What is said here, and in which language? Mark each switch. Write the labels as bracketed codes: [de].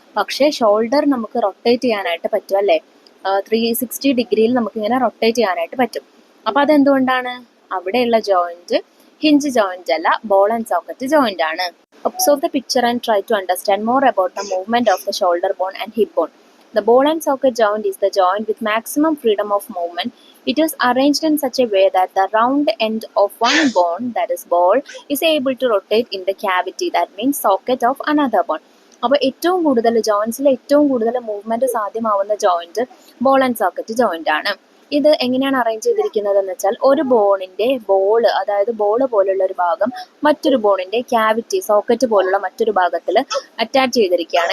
[ml] പക്ഷേ ഷോൾഡർ നമുക്ക് റൊട്ടേറ്റ് ചെയ്യാനായിട്ട് പറ്റും അല്ലേ? 360 ഡിഗ്രിയിൽ നമുക്കിങ്ങനെ റൊട്ടേറ്റ് ചെയ്യാനായിട്ട് പറ്റും. അപ്പോൾ അതെന്തുകൊണ്ടാണ്? അവിടെയുള്ള ജോയിൻറ്റ് ഹിഞ്ച് ജോയിൻറ്റ് അല്ല, ബോൾ ആൻഡ് സോക്കറ്റ് ജോയിൻ്റ് ആണ്. [en] Observe the picture and try to understand more about the movement of the shoulder bone and hip bone. The ball and socket joint is the joint with maximum freedom of movement. It is arranged in such a way that the round end of one bone, that is ball, is able to rotate in the cavity, that means socket of another bone. [ml] അപ്പോൾ ഏറ്റവും കൂടുതൽ ജോയിൻസിൽ ഏറ്റവും കൂടുതൽ movement സാധ്യമാവുന്ന joint ball and socket joint ആണ്. ഇത് എങ്ങനെയാണ് arrange ചെയ്തിരിക്കുന്നത് എന്ന് വെച്ചാൽ ഒരു ബോണിൻ്റെ ബോള്, അതായത് ബോള് പോലുള്ള ഒരു ഭാഗം മറ്റൊരു ബോണിൻ്റെ ക്യാവിറ്റി സോക്കറ്റ് പോലുള്ള മറ്റൊരു ഭാഗത്തിൽ അറ്റാച്ച് ചെയ്തിരിക്കുകയാണ്.